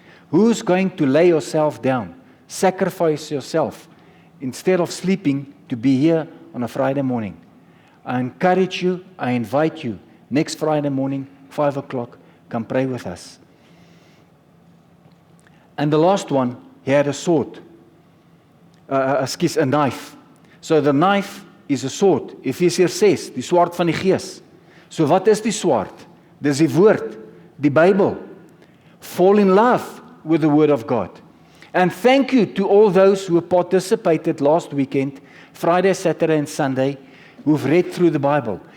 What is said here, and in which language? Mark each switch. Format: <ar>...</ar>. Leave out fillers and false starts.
<en>Who's going to lay yourself down, sacrifice yourself, instead of sleeping, to be here on a Friday morning? I encourage you, I invite you, next Friday morning, 5 o'clock, come pray with us. And the last one, he had a sword, a knife. So the knife is a sword.</en> <af>Efesiërs 6, die swaard van die Gees. So wat is die swaard? Dis die woord, die Bybel.</af> <en>Fall in love with the word of God. And thank you to all those who participated last weekend, Friday, Saturday and Sunday, who've read through the Bible.</en>